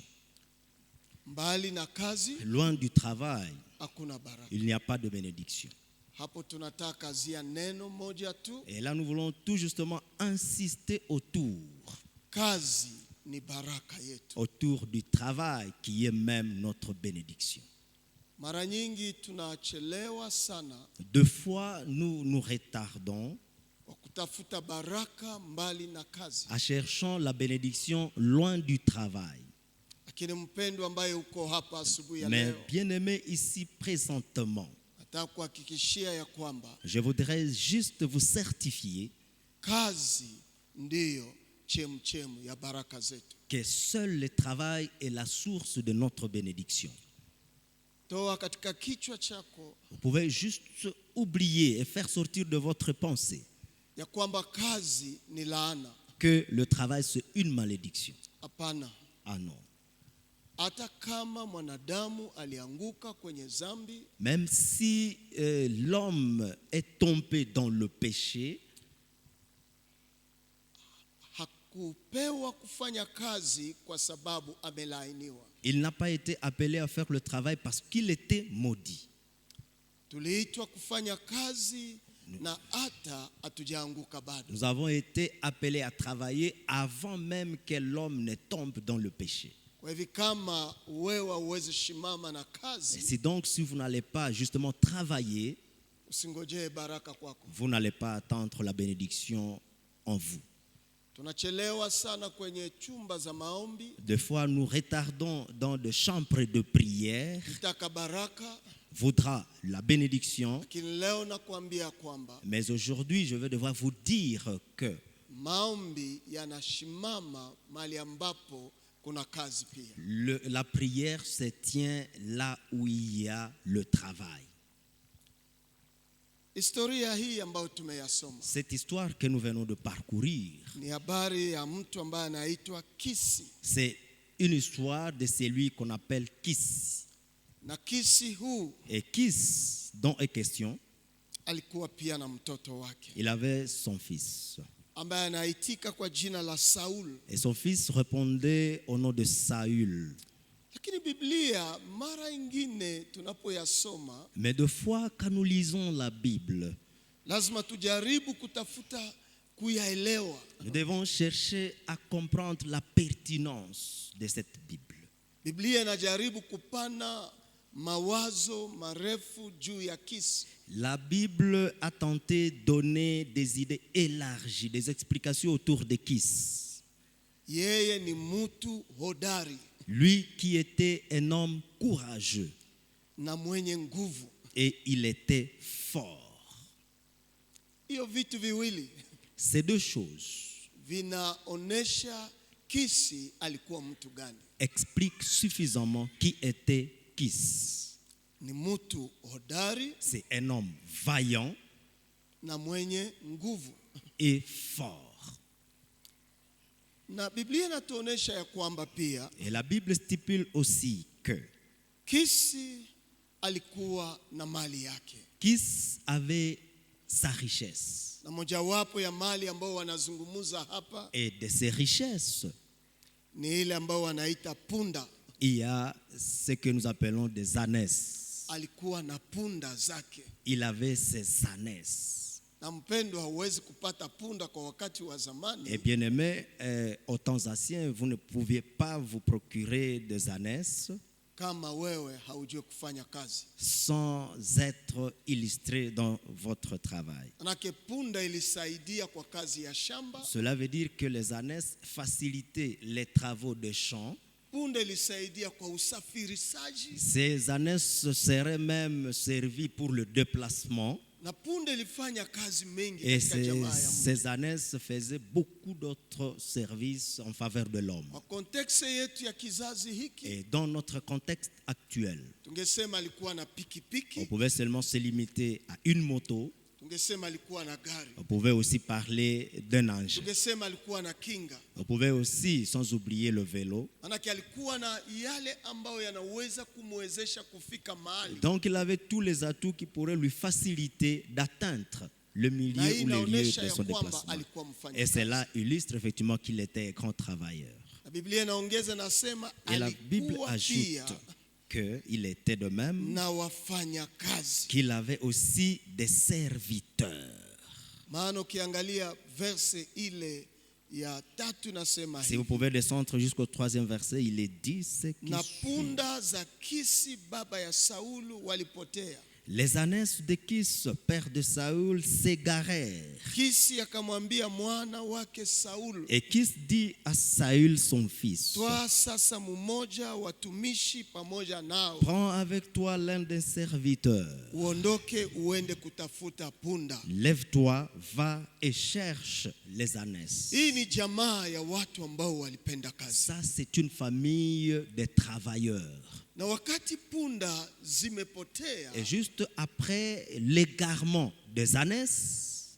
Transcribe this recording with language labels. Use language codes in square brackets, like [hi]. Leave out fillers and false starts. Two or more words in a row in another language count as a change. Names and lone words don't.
[sw] Mbali na kazi [fr] Loin du travail, [sw] hakuna baraka. [fr] il n'y a pas de bénédiction. [sw] Hapo tunataka kazi ya neno moja tu. [fr] Et là, nous voulons tout justement insister [sw] Kazi ni baraka yetu. [fr] autour du travail qui est même notre bénédiction. [sw] Mara nyingi tunachelewa sana [fr] Deux fois, nous nous retardons [sw] kwa kutafuta baraka mbali na kazi. [fr] en cherchant la bénédiction loin du travail. [sw] Lakini mpendwa ambaye uko hapa asubuhi ya [fr] Mais [sw] leo, [fr] bien aimé ici présentement, [sw] nataka kuhakikishia ya kwamba [fr] je voudrais juste vous certifier [sw] kazi ndiyo chemchemu ya baraka zetu. [fr] que seul le travail est la source de notre bénédiction. [sw] Toa katika kichwa chako [fr] Vous pouvez juste oublier et faire sortir de votre pensée [sw] ya kwamba kazi ni laana. [fr] que le travail c'est une malédiction. [sw] Hapana. [fr] Ah non. [sw] Hata kama mwanadamu alianguka kwenye zambi, [fr] Même si l'homme est tombé dans le péché, [sw] hakupewa kufanya kazi kwa sababu amelaaniwa. [fr] il n'a pas été appelé à faire le travail parce qu'il était maudit. [sw] Tuliitwa kufanya kazi na hata hatujaanguka bado. [fr] Nous avons été appelés à travailler avant même que l'homme ne tombe dans le péché. [sw] Kwa hivyo kama wewe uweze shimama na [fr] Et [sw] kazi, [fr] si donc si vous n'allez pas justement travailler, [sw] usingojee baraka kwako. [fr] vous n'allez pas attendre la bénédiction en vous. [sw] Tunachelewa sana kwenye chumba za maombi, [fr] Des fois, nous retardons dans des chambres de prière, [sw] kitaka baraka, [fr] voudra la bénédiction. [sw] lakini leo nakwambia kwamba [fr] Mais aujourd'hui, je vais devoir vous dire que [sw] maombi yanashimama mahali ambapo kuna kazi pia. [fr] la prière se tient là où il y a le travail. [sw] Historia hii ambayo tumeyasoma [fr] Cette histoire que nous venons de parcourir, [sw] ni habari ya mtu ambaye anaitwa Kisi. [fr] c'est une histoire de celui qu'on appelle Kis. [sw] Na Kisi huu [fr] Et Kis, dont est question, [sw] alikuwa pia na mtoto wake [fr] il avait son fils. [sw] ambaye anaitika kwa jina la Saul. [fr] Et son fils répondait au nom de Saül. [sw] Lakini Biblia mara ingine tunapoyasoma [fr] Mais deux fois, quand nous lisons la Bible, [sw] lazima tujaribu kutafuta kuyaelewa. [fr] nous devons chercher à comprendre la pertinence de cette Bible. [sw] Biblia inajaribu kupana mawazo marefu juu ya Kisi. [fr] La Bible a tenté de donner des idées élargies, des explications autour de Kis. [sw] Yeye ni mtu hodari [fr] Lui qui était un homme courageux [sw] na mwenye nguvu. [fr] et il était fort. [sw] Hiyo vitu viwili [fr] Ces deux choses [sw] vinaonesha Kisi alikuwa mtu gani. [fr] expliquent suffisamment qui était Kis. [sw] Ni mtu hodari [fr] C'est un homme vaillant [sw] na mwenye nguvu. [fr] et fort. [sw] Na Biblia inatuonesha ya kwamba pia [fr] Et la Bible stipule aussi que [sw] Kisi alikuwa na mali yake. [fr] Kis avait sa richesse. [sw] Na mojawapo ya mali ambao wanazungumuza hapa [fr] Et de ses richesses, [sw] ni ile ambao wanaita punda. [fr] il y a ce que nous appelons des ânesses. [sw] Alikuwa na punda zake. [fr] Il avait ses ânesses. [sw] Na mpendo, hauwezi kupata punda kwa wakati wa zamani. [fr] Et bien aimé, aux temps anciens, vous ne pouviez pas vous procurer des ânesses [sw] Kama wewe haujui kufanya kazi. [fr] sans être illustré dans votre travail. [sw] Manake punda ilisaidia kwa kazi ya shamba. [fr] Cela veut dire que les ânesses facilitaient les travaux de champ. [sw] Punda ilisaidia kwa usafirishaji. [fr] Ces ânesses seraient même servies pour le déplacement. [sw] Na punda ilifanya kazi mengi [fr] Et [sw] katika jamaa ya Mungu. [fr] ces ânesses faisaient beaucoup d'autres services en faveur de l'homme. [sw] Kwa kontekste yetu ya kizazi hiki, [fr] Et dans notre contexte actuel, [sw] tungesema alikuwa na [fr] on [sw] pikipiki, [fr] pouvait seulement se limiter à une moto. [sw] tungesema alikuwa na gari, [fr] On pouvait aussi parler d'un engin. [sw] tungesema alikuwa na kinga. [fr] On pouvait aussi, sans oublier le vélo. [sw] Manake alikuwa na yale ambayo yanaweza kumwezesha kufika mahali. [fr] Donc il avait tous les atouts qui pourraient lui faciliter d'atteindre le milieu [sw] Na hii [fr] ou le lieu [sw] inaonesha [fr] de [sw] ya [fr] son [sw] kwamba [fr] déplacement. [sw] alikuwa mfanya [fr] Et [sw] kazi. [fr] cela illustre effectivement qu'il était un grand travailleur. [sw] Na Biblia inaongeza nasema [fr] Et la Bible [sw] alikuwa pia [fr] ajoute qu'il était de même [sw] na wafanya kazi. [fr] qu'il avait aussi des serviteurs. [sw] Maana ukiangalia verse ile ya 3 nasema [fr] Si vous [sw] hivi: [fr] pouvez descendre jusqu'au 3e verset, il est dit ce qui [sw] na [fr] suit. [sw] punda za Kisi baba ya Saulu walipotea. [fr] Les ânesses de Kis, père de Saül, s'égarèrent. [sw] Kisi akamwambia mwana wake Saulu, [fr] Et Kis dit à Saül son fils, [sw] toa sasa mmoja watumishi pamoja nao, [fr] prends avec toi l'un des serviteurs. [sw] uondoke uende kutafuta punda. [fr] Lève-toi, va et cherche les ânesses. [sw] Hii ni jamaa ya watu ambao walipenda kazi. [fr] Ça, c'est une famille de travailleurs. [sw] Na wakati punda zimepotea, [fr] Et juste après l'égarement des ânesses,